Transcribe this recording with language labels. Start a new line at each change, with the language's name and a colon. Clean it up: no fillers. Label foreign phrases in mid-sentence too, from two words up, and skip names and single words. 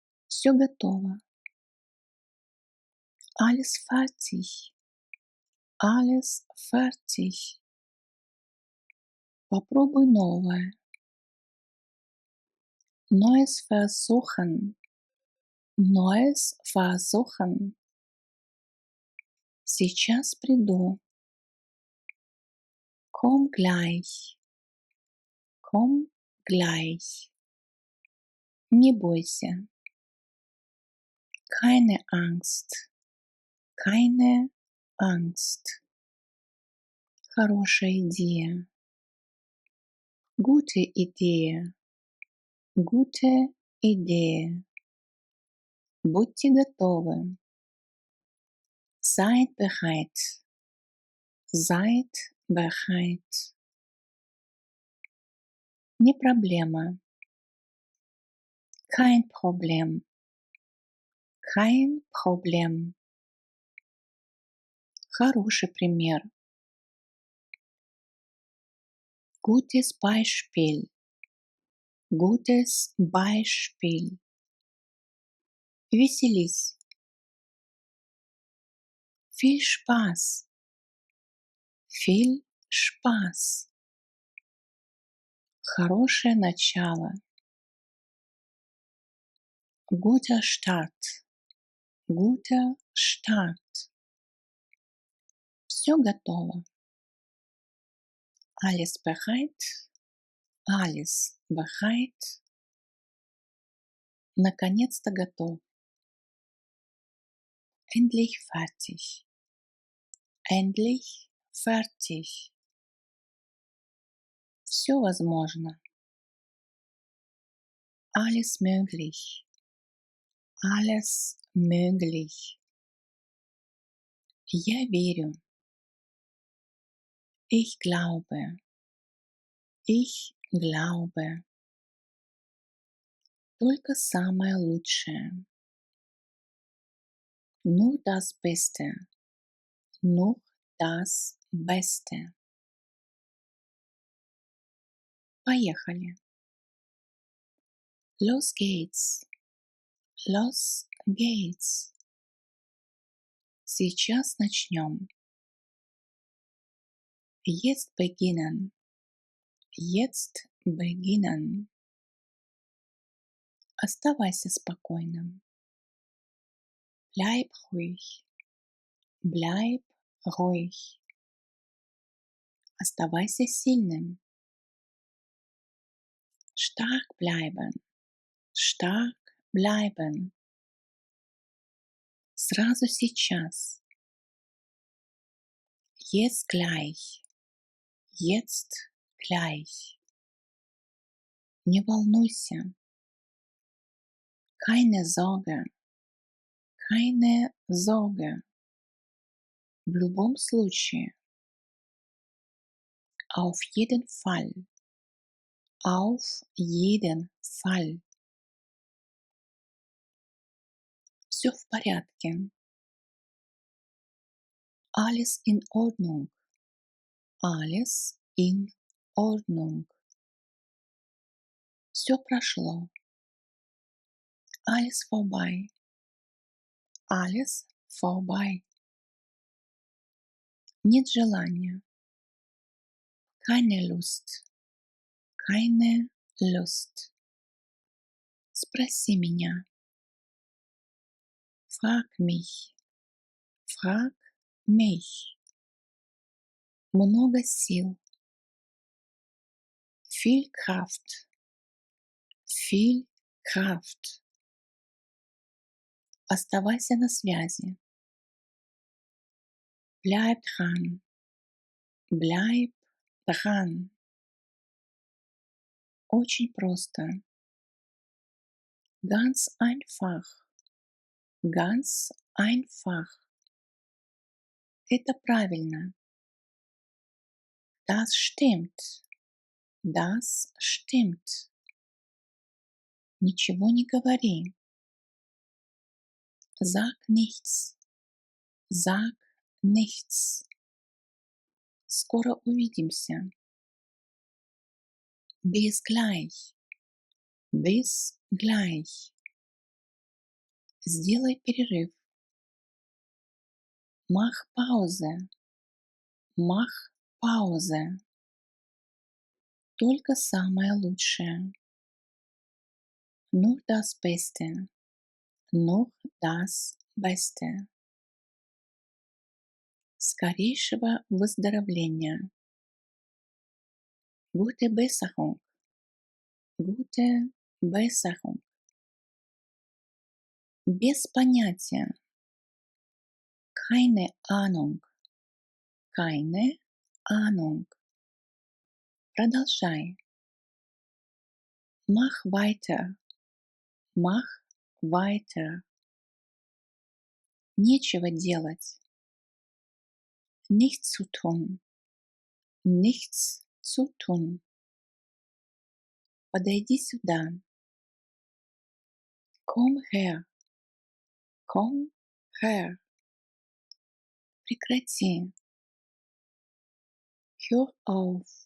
Russian: Все готово.
German: Alles fertig. Alles fertig.
Russian: Попробуй новое.
German: Neues versuchen. Neues versuchen.
Russian: Сейчас приду.
German: Komm gleich. Komm gleich.
Russian: Не бойся.
German: Keine Angst. Keine Angst.
Russian: Хорошая идея.
German: Gute Idee. Gute Idee.
Russian: Будьте готовы.
German: Seid bereit. Seid bereit.
Russian: Не проблема.
German: Kein Problem. Kein Problem.
Russian: Хороший пример.
German: Gutes Beispiel. Gutes Beispiel. Веселись. Viel Spaß. Viel Spaß.
Russian: Хорошее начало.
German: Guter Start. Guter Start.
Russian: Все готово.
German: Alles bereit. Alles bereit.
Russian: Наконец-то готов.
German: Endlich fertig. Endlich fertig.
Russian: Все возможно.
German: Alles möglich. Alles möglich.
Russian: Я верю.
German: Ich glaube. Ich glaube.
Russian: Только самое лучшее.
German: Nur das Beste. Nur das Beste.
Russian: Поехали.
German: Los geht's. Los geht's.
Russian: Сейчас начнем.
German: Jetzt beginnen. Jetzt beginnen.
Russian: Оставайся спокойным.
German: Bleib ruhig. Bleib ruhig.
Russian: Оставайся сильным.
German: Stark bleiben. Stark bleiben.
Russian: Сразу сейчас.
German: Jetzt gleich. Jetzt gleich.
Russian: Не волнуйся.
German: Keine Sorge. Keine Sorge.
Russian: В любом случае.
German: Auf jeden Fall. Auf jeden Fall.
Russian: Все в порядке.
German: Alles in Ordnung. Alles in Ordnung.
Russian: Все прошло.
German: Alles vorbei. Alles vorbei.
Russian: Нет желания.
German: Keine Lust. Keine Lust.
Russian: Спроси меня.
German: Frag mich. Frag mich.
Russian: Много сил.
German: Viel Kraft. Viel Kraft.
Russian: Оставайся на связи.
German: Bleib dran. Bleib dran.
Russian: Очень просто.
German: Ganz einfach. Ganz einfach.
Russian: Это правильно.
German: Das stimmt. Das stimmt.
Russian: Ничего не говори.
German: Sag nichts. Sag nichts.
Russian: Скоро увидимся.
German: Bis gleich. Bis gleich.
Russian: Сделай перерыв.
German: Mach Pause. Mach Pause.
Russian: Только самое лучшее.
German: Nur das Beste. Nur das Beste.
Russian: Скорейшего выздоровления.
German: Gute Besserung. Gute Besserung.
Russian: Без понятия.
German: Keine Ahnung. Keine Ahnung. Продолжай. Mach weiter. Mach weiter.
Russian: Нечего делать.
German: Nichts zu tun. Nichts zu tun.
Russian: Подойди сюда.
German: Komm her. Komm her. Прекрати. Hör auf.